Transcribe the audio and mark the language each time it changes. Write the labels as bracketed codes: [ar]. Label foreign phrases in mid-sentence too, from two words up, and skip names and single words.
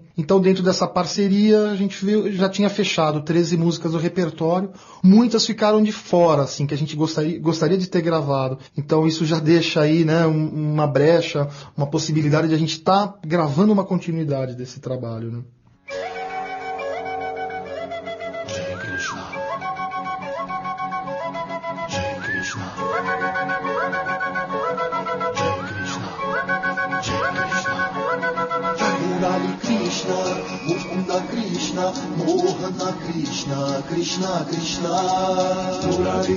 [pt] Então, dentro dessa parceria, a gente já tinha fechado 13 músicas do repertório, muitas ficaram de fora, assim, que a gente gostaria de ter gravado. Então, isso já deixa aí, né, uma brecha, uma possibilidade de a gente estar gravando uma continuidade desse trabalho, né? [sa] जय कृष्ण, जय कृष्ण, जय कृष्ण, जय कृष्ण, मुरली कृष्ण, मुकुन्द कृष्ण, मोहन कृष्ण, कृष्ण कृष्ण, मुरली